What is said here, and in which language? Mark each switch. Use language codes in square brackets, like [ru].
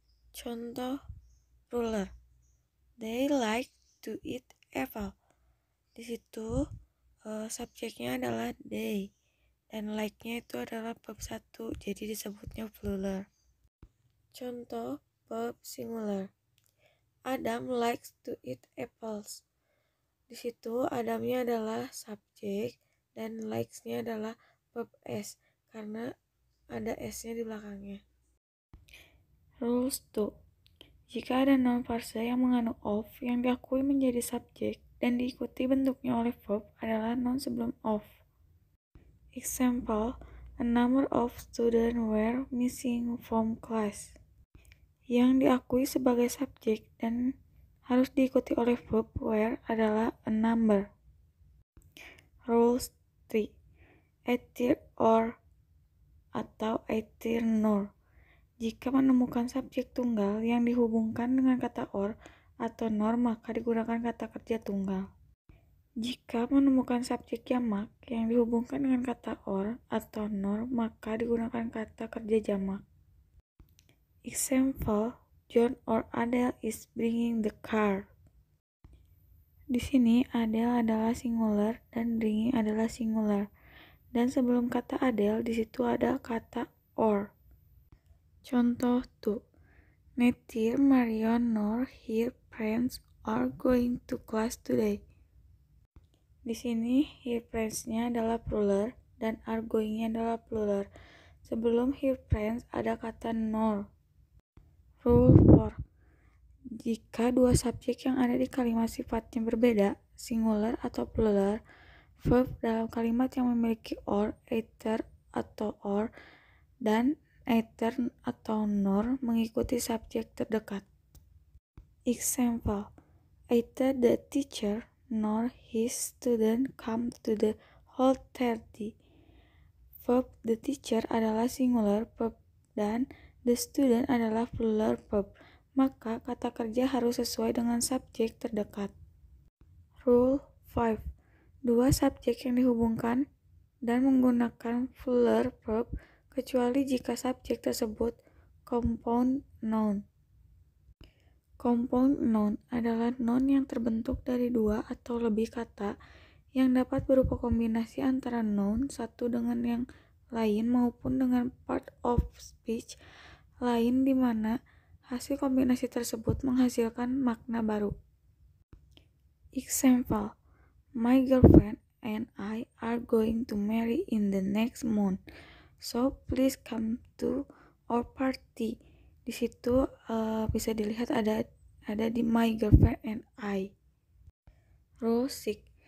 [id] Contoh plural. [en] They like to eat apple. [id] Di situ subjeknya adalah they dan like-nya itu adalah verb 1, jadi disebutnya plural. Contoh verb singular. [en] Adam likes to eat apples. [id] Di situ Adamnya adalah subjek dan likes-nya adalah verb s karena ada s-nya di belakangnya. Rules 2. Jika ada noun phrase yang mengandung of yang diakui menjadi subjek dan diikuti bentuknya oleh verb adalah noun sebelum of. [en] Example, a number of students were missing from class. [id] Yang diakui sebagai subjek dan harus diikuti oleh verb were adalah a number. [en] Rules 3. Either or atau either nor. [id] Jika menemukan subjek tunggal yang dihubungkan dengan kata or atau nor, maka digunakan kata kerja tunggal. Jika menemukan subjek jamak yang dihubungkan dengan kata or atau nor, maka digunakan kata kerja jamak. [en] Example, John or Adele is bringing the car. [id] Di sini Adele adalah singular dan bringing adalah singular. Dan sebelum kata Adele di situ ada kata or. Contoh 2. [en] Neither Marion nor her friends are going to class today. [id] Di sini her friends-nya adalah plural dan are going-nya adalah plural. Sebelum her friends ada kata nor. Rule 4. Jika dua subjek yang ada di kalimat sifatnya berbeda, singular atau plural, verb dalam kalimat yang memiliki or, either atau or, dan either atau nor mengikuti subjek terdekat. [en] Example, either the teacher nor his student come to the hall party. [id] Verb the teacher adalah singular verb dan the student adalah plural verb, maka kata kerja harus sesuai dengan subjek terdekat. Rule 5. Dua subjek yang dihubungkan dan menggunakan plural verb kecuali jika subjek tersebut compound noun. Compound noun adalah noun yang terbentuk dari dua atau lebih kata yang dapat berupa kombinasi antara noun satu dengan yang lain maupun dengan part of speech lain di mana hasil kombinasi tersebut menghasilkan makna baru. [en] Example, my girlfriend and I are going to marry in the next month, so please come to our party. [id] Di situ bisa dilihat ada di [en] my girlfriend and I. [id] Rule 6.